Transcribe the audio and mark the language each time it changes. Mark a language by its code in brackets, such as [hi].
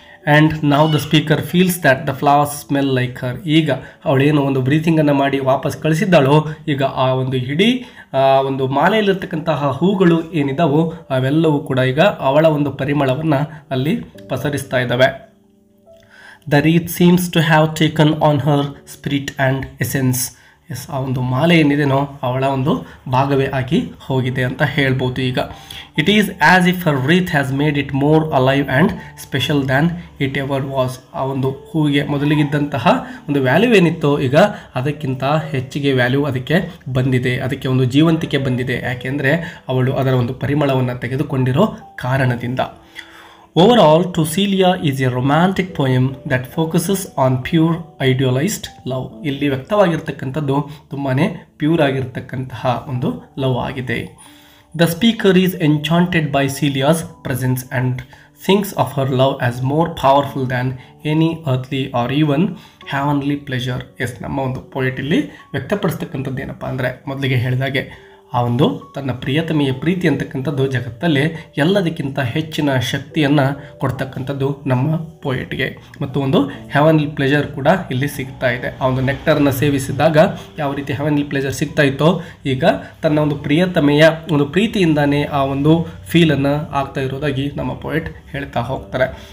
[en] And ನಾವು the speaker feels that the flowers smell like her. [kn] ಈಗ ಅವಳೇನು ಒಂದು ಬ್ರೀತಿಂಗನ್ನು ಮಾಡಿ ವಾಪಸ್ ಕಳಿಸಿದ್ದಾಳೋ, ಈಗ ಆ ಒಂದು ಇಡೀ ಒಂದು ಮಾಲೆಯಲ್ಲಿರ್ತಕ್ಕಂತಹ ಹೂಗಳು ಏನಿದಾವೋ ಅವೆಲ್ಲವೂ ಕೂಡ ಈಗ ಅವಳ ಒಂದು ಪರಿಮಳವನ್ನು ಅಲ್ಲಿ ಪಸರಿಸ್ತಾ ಇದ್ದಾವೆ. [en] The wreath seems to have taken on her spirit and essence. [kn] S, ಆ ಒಂದು ಮಾಲೆ ಏನಿದೆನೋ ಅವಳ ಒಂದು ಭಾಗವೇ ಆಗಿ ಹೋಗಿದೆ ಅಂತ ಹೇಳ್ಬೋದು. [en] ಈಗ it is as if her wreath has made it more alive and special than it ever was. [kn] ಆ ಒಂದು ಹೂವಿಗೆ ಮೊದಲಿಗಿದ್ದಂತಹ ಒಂದು ವ್ಯಾಲ್ಯೂ ಏನಿತ್ತೋ ಈಗ ಅದಕ್ಕಿಂತ ಹೆಚ್ಚಿಗೆ ವ್ಯಾಲ್ಯೂ ಅದಕ್ಕೆ ಬಂದಿದೆ, ಅದಕ್ಕೆ ಒಂದು ಜೀವಂತಿಕೆ ಬಂದಿದೆ. ಯಾಕೆಂದರೆ ಅವಳು ಅದರ ಒಂದು ಪರಿಮಳವನ್ನು ತೆಗೆದುಕೊಂಡಿರೋ ಕಾರಣದಿಂದ. [en] Overall, To Celia is a romantic poem that focuses on pure idealized love. [kn] ಇಲ್ಲಿ ವ್ಯಕ್ತವಾಗಿರ್ತಕ್ಕಂಥದ್ದು ತುಂಬಾ ಪ್ಯೂರ್ ಆಗಿರ್ತಕ್ಕಂತಹ ಒಂದು ಲವ್ ಆಗಿದೆ. [en] The speaker is enchanted by Celia's presence and thinks of her love as more powerful than any earthly or even heavenly pleasure. [kn] S, ನಮ್ಮ ಒಂದು poet ಇಲ್ಲಿ ವ್ಯಕ್ತಪಡಿಸ್ತಕ್ಕಂಥದ್ದು ಏನಪ್ಪ ಅಂದರೆ ಮೊದಲಿಗೆ ಹೇಳಿದಾಗೆ ಆ ಒಂದು ತನ್ನ ಪ್ರಿಯತಮೆಯ ಪ್ರೀತಿ ಅಂತಕ್ಕಂಥದ್ದು ಜಗತ್ತಲ್ಲಿ ಎಲ್ಲದಕ್ಕಿಂತ ಹೆಚ್ಚಿನ ಶಕ್ತಿಯನ್ನು ಕೊಡ್ತಕ್ಕಂಥದ್ದು ನಮ್ಮ ಪೋಯೆಟ್ಗೆ. ಮತ್ತು ಒಂದು ಹೆವನ್ಲಿ ಪ್ಲೆಜರ್ ಕೂಡ ಇಲ್ಲಿ ಸಿಗ್ತಾ ಇದೆ. ಆ ಒಂದು ನೆಕ್ಟರ್ನ ಸೇವಿಸಿದಾಗ ಯಾವ ರೀತಿ ಹೆವನ್ಲಿ ಪ್ಲೆಜರ್ ಸಿಗ್ತಾ ಇತ್ತೋ, ಈಗ ತನ್ನ ಒಂದು ಪ್ರಿಯತಮೆಯ ಒಂದು ಪ್ರೀತಿಯಿಂದಾನೇ ಆ ಒಂದು ಫೀಲನ್ನು ಆಗ್ತಾ ಇರೋದಾಗಿ ನಮ್ಮ ಪೋಯೆಟ್ ಹೇಳ್ತಾ ಹೋಗ್ತಾರೆ.